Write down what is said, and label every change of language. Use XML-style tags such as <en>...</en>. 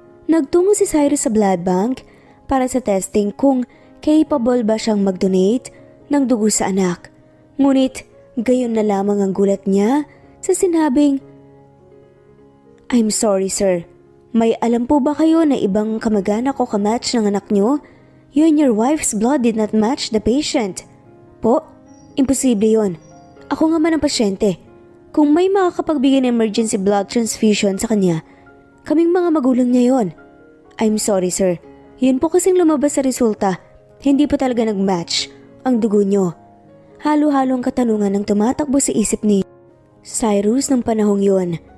<tl>Nagtungo si Cyrus sa blood bank para sa testing kung capable ba siyang mag-donate ng dugo sa anak. Ngunit gayon na lamang ang gulat niya sa sinabing,</tl> <en>I'm sorry sir,</en> <tl>may alam po ba kayo na ibang kamag-anak o kamatch ng anak niyo?</tl> <en>You and your wife's blood did not match the patient.</en> <tl>Po, imposible yon. Ako nga man ang pasyente. Kung may makakapagbigay ng emergency blood transfusion sa kanya, kaming mga magulang niya yon.</tl> <en>I'm sorry sir,</en> <tl>yun po kasing lumabas sa resulta. Hindi po talaga nag-match ang dugo niyo. Halo-halong katanungan ang tumatakbo sa isip ni Cyrus ng panahong yon.</tl>